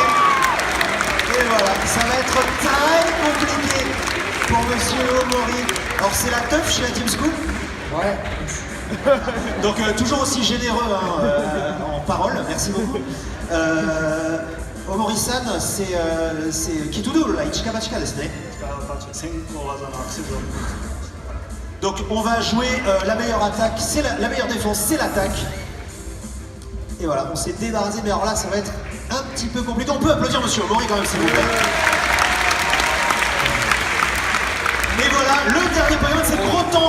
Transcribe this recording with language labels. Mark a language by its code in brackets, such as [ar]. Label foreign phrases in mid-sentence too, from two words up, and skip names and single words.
[fr] Et voilà, ça va être très compliqué pour Monsieur Omori. Alors c'est la teuf chez la Team Skull? Ouais. Donc toujours aussi généreux hein, en parole, merci beaucoup. Omori-san, c'est Kitudo, la [ja] 一か八かですね? 先行技のアクセルを [fr] Donc on va jouer la meilleure attaque, c'est la meilleure défense, c'est l'attaque. Et voilà, on s'est débarrassé, mais alors là ça va être un petit peu compliqué. On peut applaudir Monsieur Omori quand même, s'il vous plaît. Mais voilà, le dernier Pokémon c'est Gros Tank.